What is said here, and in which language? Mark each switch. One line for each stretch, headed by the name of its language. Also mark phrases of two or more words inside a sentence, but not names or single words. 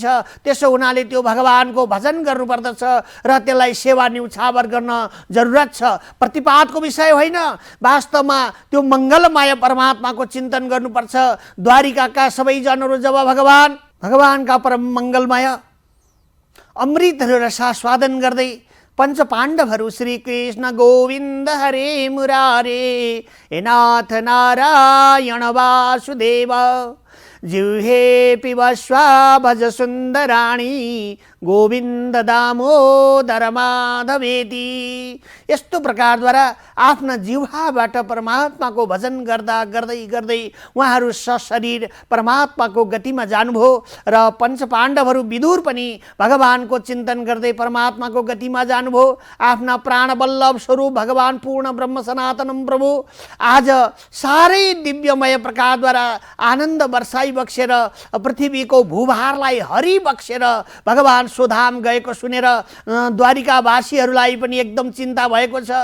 Nepali: त्यसो हुनाले त्यो भगवानको भजन गर्नुपर्दछ र त्यसलाई सेवा न्यौछावर गर्न जरुरत छ। प्रतिपादको विषय होइन, वास्तवमा त्यो मङ्गलमय परमात्माको चिन्तन गर्नुपर्छ। द्वारिकाका सबै जनहरू जब भगवानका परम मङ्गलमय अमृतहरू रसास्वादन गर्दै पंच पाण्डवहरू
Sanskrit: श्री कृष्ण गोविंद हरे मुरारे हे नाथ नारायण वासुदेव जिह्वे पिबस्वा भज सुन्दराणी गोविंद दामोदर माधवेति।
Nepali: यस्तो प्रकारद्वारा आफ्ना जिह्वाबाट परमात्माको भजन गर्दा गर्दै गर्दै उहाँहरू सशरीर परमात्माको गतिमा जानुभयो र पंच पाण्डवहरू विदुर पनि भगवानको चिन्तन गर्दै परमात्माको गतिमा जानुभयो। आफ्ना प्राणवल्लभ स्वरूप भगवान पूर्ण ब्रह्म सनातनम प्रभु आज साह्रै दिव्यमय प्रकारद्वारा आनन्द वर्षाई बक्सेर पृथ्वीको भूभारलाई हरि बक्सेर भगवान सोधाम गएको सुनेर द्वारिकावासीहरूलाई पनि एकदम चिन्ता भएको छ।